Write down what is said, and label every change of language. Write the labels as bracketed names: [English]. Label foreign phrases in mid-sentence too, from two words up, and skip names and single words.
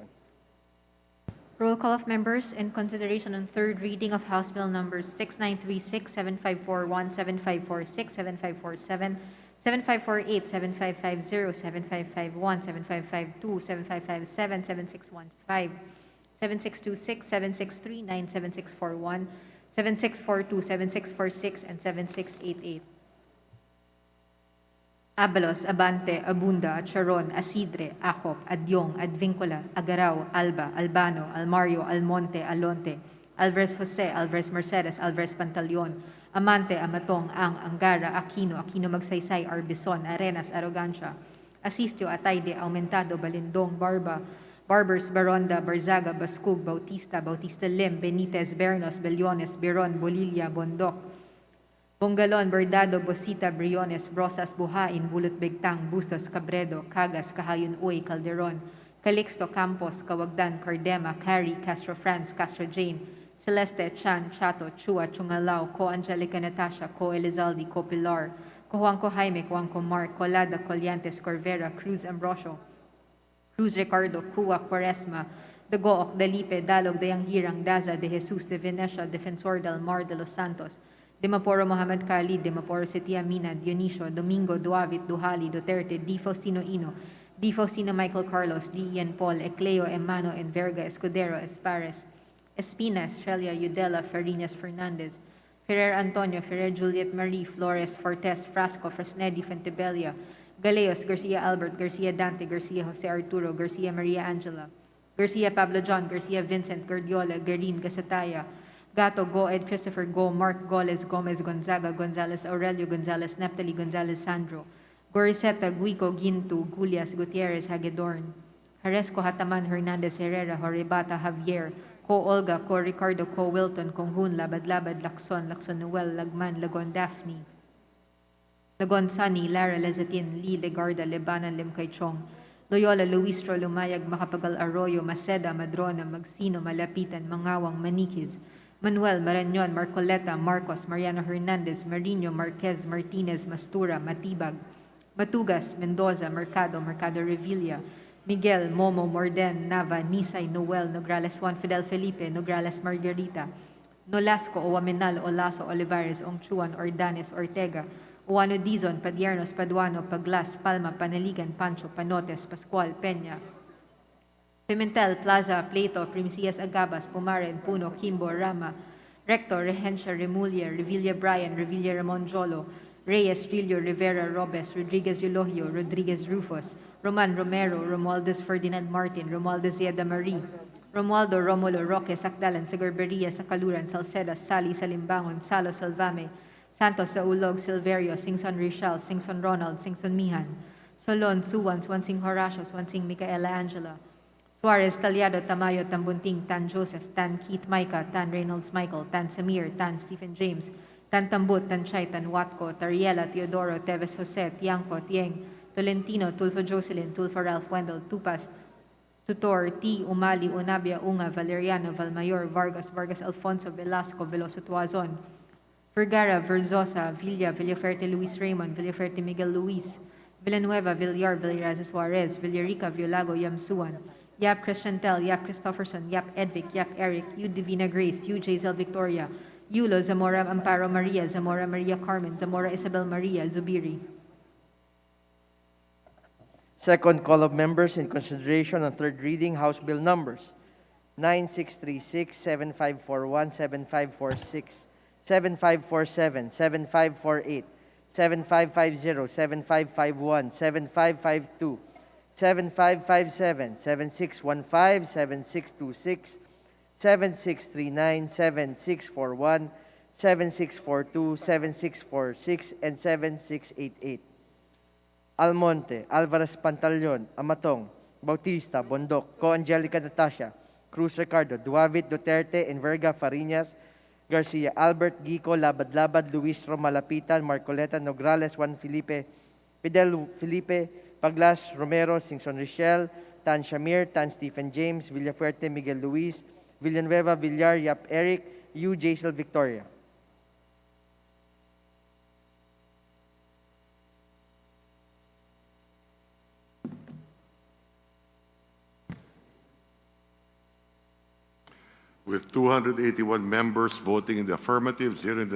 [English] Roll call of members in consideration on third reading of House Bill numbers 6936, 7541, 7546, 7547, 7548, 7550, 7551, 7552, 7557, 7615, 7626, 7639, 7641, 7642, 7646, and 7688. Abalos, Abante, Abunda, Charon, Asidre, Acop, Adyong, Advincula, Agaraw, Alba, Albano, Almario, Almonte, Alonte, Alvarez Jose, Alvarez Mercedes, Alvarez Pantaleon, Amante, Amatong, Angara, Aquino, Magsaysay, Arbison, Arenas, Arrogancia, Asistio, Atayde, Aumentado, Balindong, Barbers, Baronda, Barzaga, Bascug, Bautista, Lim, Benitez, Bernos, Bellones, Beron, Bolilla, Bondoc, Bongalon, Bordado, Bosita, Briones, Brosas, Buhain, Bulot Begtang, Bustos, Cabredo, Cagas, Kahayon Uy, Calderon, Calixto, Campos, Kawagdan, Cardema, Cari, Castro France, Castro Jane, Celeste, Chan, Chato, Chua, Chungalao, Co Angelica Natasha, Co Elizalde, Co Pilar, Co Juanco Jaime, Co Juanco Mark, Colada, Colliantes, Corvera, Cruz Ambrosio, Cruz Ricardo, Cua, Quaresma, Dagook, Dalipe, Dalog, Dayanghirang, Daza, De Jesus, De Venecia, Defensor del Mar de los Santos, Demaporo Mohamed Khalid, Demaporo Setia Mina, Dionisio, Domingo, Duavit, Duhali, Duterte, Di Faustino Ino, Di Faustino Michael Carlos, Di Ian Paul, Ecleo Emano, Enverga, Escudero, Espares, Espina, Estrella, Udela, Farinas, Fernandez, Ferrer Antonio, Ferrer Juliet Marie, Flores, Fortes, Frasco, Fresnedi, Fentebella, Galeos, Garcia Albert, Garcia Dante, Garcia Jose Arturo, Garcia Maria Angela, Garcia Pablo John, Garcia Vincent, Gordiola, Garin, Gasataya, Gato, Go, Ed Christopher, Go, Mark, Goles, Gomez, Gonzaga, Gonzalez, Aurelio, Gonzalez, Neptali, Gonzalez, Sandro, Goriseta, Guico, Gintu, Gulias, Gutierrez, Hagedorn, Haresco, Hataman, Hernandez, Herrera, Horebata, Javier, Co Olga, Co Ricardo, Co Wilton, Conghun, Labad-Labad, Lacson, Noel, Lagman, Lagon Daphne, Lagon Sunny, Lara Lezatin, Lee, Legarda, Lebanan, Limkaychong, Loyola, Luistro, Lumayag, Macapagal Arroyo, Maceda, Madrona, Magsino, Malapitan, Mangawang, Maniquis, Manuel, Marañon, Marcoleta, Marcos, Mariano Hernandez, Marino, Marquez, Martinez, Mastura, Matibag, Matugas, Mendoza, Mercado, Mercado Revilla, Miguel, Momo, Morden, Nava, Nisay, Noel, Nograles Juan Fidel Felipe, Nograles Margarita, Nolasco, Owaminal, Olaso, Olivares, Ongchuan, Ordanes, Ortega, Uano Dizon, Padiernos, Paduano, Paglas, Palma, Panaligan, Pancho, Panotes, Pascual, Peña, Pimentel, Plaza, Plato, Primicias Agabas, Pumaren, Puno, Kimbo, Rama, Recto, Regencia, Remulia, Revilla Brian, Revilla Ramon Jolo, Reyes, Rillo, Rivera, Robes, Rodriguez Eulogio, Rodriguez Rufus, Roman Romero, Romualdez Ferdinand Martin, Romualdez Yeda Marie, Romualdo Romulo Roque, Sacdalan, Sagurberia, Sacaluran, Salceda, Sally, Salimbangon, Salo, Salvame, Santos, Saulog, Silverio, Singson Richel, Singson Ronald, Singson Mihan, Solon, Suwan, Swansing Horacio, Swansing Micaela Angela, Suarez, Talyado, Tamayo, Tambunting, Tan Joseph, Tan Keith Micah, Tan Reynolds Michael, Tan Samir, Tan Stephen James, Tan Tambut, Tan Chay, Tan Watco, Tariela, Teodoro, Teves Jose, Tiangco, Tieng, Tolentino, Tulfo Jocelyn, Tulfo Ralph Wendell, Tupas, Tutor, T. Umali, Unabia, Unga, Valeriano, Valmayor, Vargas, Vargas Alfonso, Velasco, Veloso Tuazon, Vergara, Verzosa, Villa, Villaferte Luis Raymond, Villaferte Miguel Luis, Villanueva, Villar, Villaraza Suarez, Villarica, Violago, Yamsuan, Yap Christiantel, Yap Christopherson, Yap Edvic, Yap Eric, U Divina Grace, U Jazel Victoria, Yulo, Zamora Amparo Maria, Zamora Maria Carmen, Zamora Isabel Maria, Zubiri. Second call of members in consideration on third reading, House Bill numbers 9636, 7541, 7546, 7547, 7548, 7550, 7551, 7552, 7557, 7615, 7626, 7639, 7641, 7642, 7646, and 7688. Almonte, Alvarez Pantaleon, Amatong, Bautista, Bondoc, Co Angelica Natasha, Cruz Ricardo, Duavit Duterte, Enverga Farinas, Garcia Albert, Gico, Labad-Labad, Luis Malapitan, Marcoleta, Nograles, Juan Felipe, Fidel Felipe, Paglas, Romero, Singson Richel, Tan Shamir, Tan Stephen James, Villafuerte, Miguel Luis, Villanueva, Villar, Yap Eric, U. Jaisel Victoria. With 281 members voting in the affirmative, 0 in the